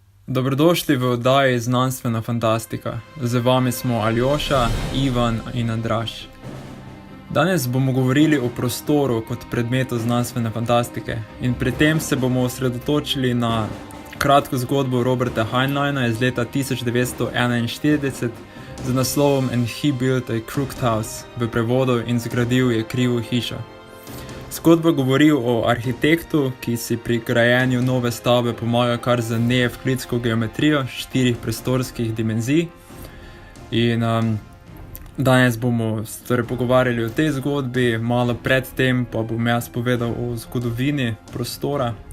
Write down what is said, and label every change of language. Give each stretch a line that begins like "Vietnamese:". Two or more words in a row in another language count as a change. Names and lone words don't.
Slovenian: Dobrodošli v oddaji Znanstvena fantastika. Z vami smo Aljoša, Ivan in Andraž. Danes bomo govorili o prostoru kot predmetu znanstvene fantastike in pri tem se bomo osredotočili na kratko zgodbo Roberta Heinleina iz leta 1941 z naslovom And he built a crooked house, v prevodu In zgradil je krivo hišo. Zgodba govori o arhitektu, ki si pri grajenju nove stavbe pomaga kar z neevklidsko geometrijo 4 prostorskih dimenzij. In danes bomo pogovarjali o tej zgodbi, malo pred tem pa bom jaz povedal o zgodovini prostora.